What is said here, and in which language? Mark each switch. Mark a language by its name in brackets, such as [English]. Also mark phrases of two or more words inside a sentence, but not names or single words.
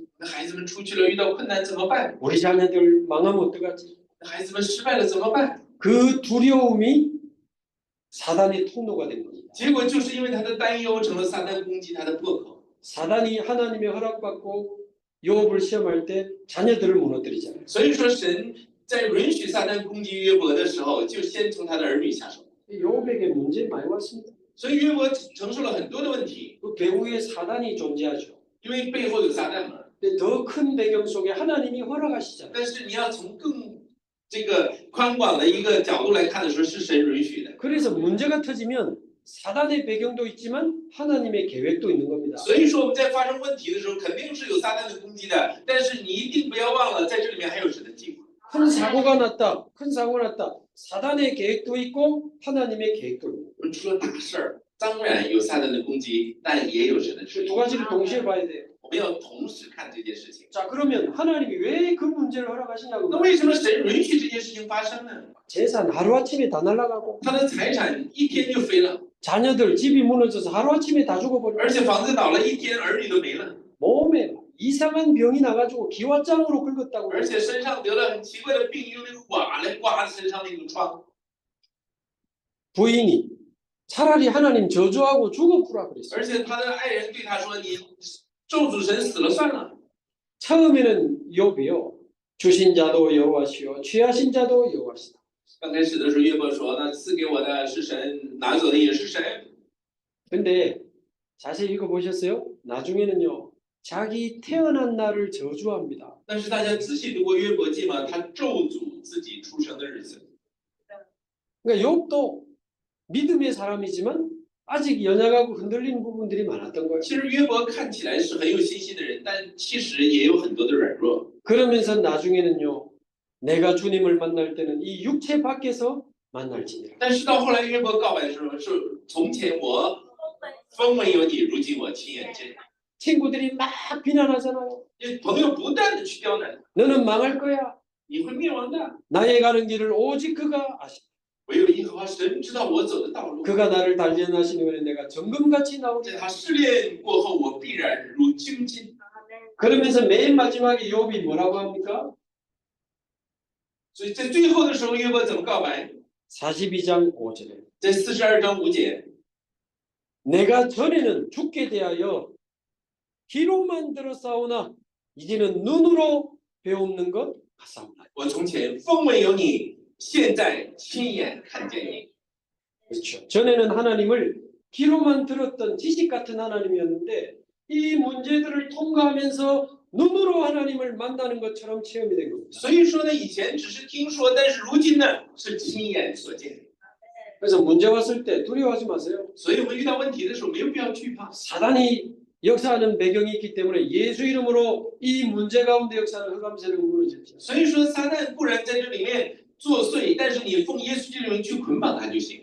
[Chinese] 那孩子们出去了遇到困难怎么办？ [Korean] 우리 자녀들 망하면 어떡하지? [Chinese] 那孩子们失败了怎么办？ [Korean] 그 두려움이 사단의 통로가 된 겁니다. [Chinese] 结果就是因为他的担忧成了撒旦攻击他的破口。 [Korean] 사단이 하나님의 허락받고 욥을 시험할 때 자녀들을 무너뜨리잖아요. [Chinese] 所以说，神在允许撒旦攻击约伯的时候，就先从他的儿女下手。 [Korean] 욥에게 문제 많이 왔습니다. [Chinese] 所以约伯承受了很多的问题， [Korean] 그 배후에 사단이 존재하죠. [Chinese] 因为背后有撒旦嘛。 [Korean] 근데 더 큰 배경 속에 하나님이 허락하시잖아요. [Chinese] 但是你要从更这个宽广的一个角度来看的时候，是神允许的。 [Korean] 그래서 문제가 터지면 사단의 배경도 있지만 하나님의 계획도 있는 겁니다. [Chinese] 所以说我们在发生问题的时候，肯定是有撒旦的攻击的，但是你一定不要忘了，在这里面还有神的计划。 [Korean] 큰 사고가 났다. 큰 사고가 났다. 사단의 계획도 있고 하나님의 계획도 있고. [Chinese] 出了大事儿，当然有撒旦的攻击，但也有神的旨 [Korean] 두 [Chinese] 意。 [Korean] 가지를 동시에 봐야 돼요. [Chinese] 我们要同时看这件事情。 [Korean] 자, 그러면 하나님이 왜 그 문제를 허락하시냐고. [Chinese] 那为什么神允许这件事情发生呢？ [Korean] 재산 하루아침에 다 날아가고 [Chinese] 他的财产一天就飞了， [Korean] 자녀들 집이 무너져서 하루아침에 다 죽어버려. [Chinese] 而且房子倒了一天，儿女都没了， [Korean] 몸에 이상한 병이 나가지고 기와장으로 긁었다고. [Chinese] 而且身上得了很奇怪的病，用那个瓦来刮身上那种疮。 [Korean] 부인이 차라리 하나님 저주하고 죽어보라 그랬어요. [Chinese] 而且他的爱人对他说：“你咒诅神死了算了。 [Korean] 처음에는 욥이요. 주신 자도 여호와시요 취하신 자도 여호와시다. ” [Chinese] 刚开始的时候，约伯说：“那赐给我的是神，拿走的也是神。” [Korean] 근데 자세히 읽어보셨어요? 나중에는요. 자기 태어난 날을 저주합니다. [Chinese] 但是大家仔细读过约伯记吗？他咒诅自己出生的日子。 [Korean] 그러니까 욥도 믿음의 사람이지만 아직 연약하고 흔들리는 부분들이 많았던 거예요. [Chinese] 其实约伯看起来是很有信心的人，但其实也有很多的软弱。 [Korean] 그러면서 나중에는요, 내가 주님을 만날 때는 이 육체 밖에서 만날지니라. [Chinese] 但是到后来约伯告白的时候，是从前我风闻有你，如今我亲眼见。 [Korean] 친구들이 막 비난하잖아요. [Chinese] 朋友不断的去刁难， [Korean] 너는 망할 거야. [Chinese] 你会灭亡的。 [Korean] 나의 가는 길을 오직 그가 아시. [Chinese] 唯有耶和华神知道我走的道路， [Korean] 그가 나를 단련하신 후에 내가 정금같이 [Chinese] 在 [Korean] 나오리라. [Chinese] 他试炼过后，我必然如精金。 [Korean] 그러면서 맨 마지막에 욥이 뭐라고 합니까? [Chinese] 所以在最后的时候，约伯怎么告白？ [Korean] 42장 5절에 [Chinese] 在42章5节， [Korean] 내가 전에는 죽게 대하여 귀로만 들었사오나 이제는 눈으로 배우는 것 같사오나. [Chinese] 我从前风闻有你，现在亲眼看见你。 [Korean] 그렇죠. 전에는 하나님을 귀로만 들었던 지식 같은 하나님이었는데 이 문제들을 통과하면서 눈으로 하나님을 만나는 것처럼 체험이 된 겁니다. [Chinese] 所以说呢，以前只是听说，但是如今呢，是亲眼所见。 [Korean] 그래서 문제 왔을 때 두려워하지 마세요. [Chinese] 所以我们遇到问题的时候，没有必要惧怕。 [Korean] 사단이 역사하는 배경이 있기 때문에 예수 이름으로 이 문제 가운데 역사는 흑암세력을 무너집니다. [Chinese] 所以说，撒旦固然在这里面作祟，但是你奉耶稣基督的名去捆绑他就行。